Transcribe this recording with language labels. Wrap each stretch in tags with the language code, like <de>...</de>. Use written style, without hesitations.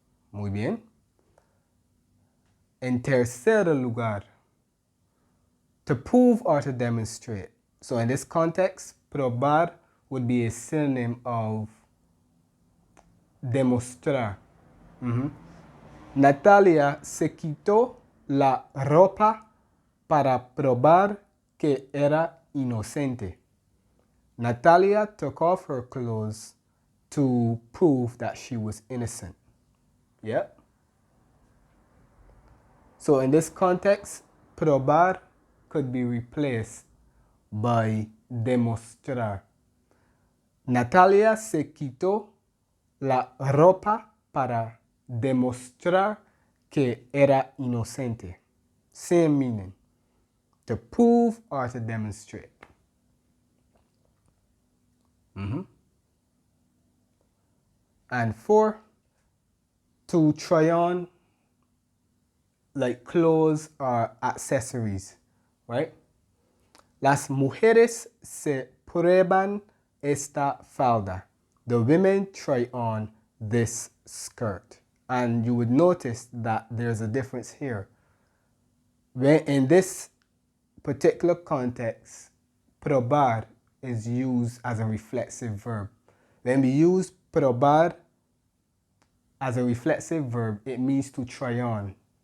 <es>Muy bien. En tercer lugar,</es> <en>to prove or to demonstrate. So in this context, probar would be a synonym of demostrar.</en> <es>Natalia se quitó la ropa para probar que era inocente.</es> <en>Natalia took off her clothes to prove that she was innocent. Yep. So in this context, probar could be replaced by demostrar.</en> <es>Natalia se quitó la ropa para demostrar que era inocente.</es> <en>Same meaning. To prove or to demonstrate. And 4, to try on like clothes or accessories, right?</en> <es>Las mujeres se prueban esta falda.</es> <en>The women try on this skirt. And you would notice that there's a difference here. When in this particular context, probar is used as a reflexive verb. When we use probar as a reflexive verb, it means to try on.</en>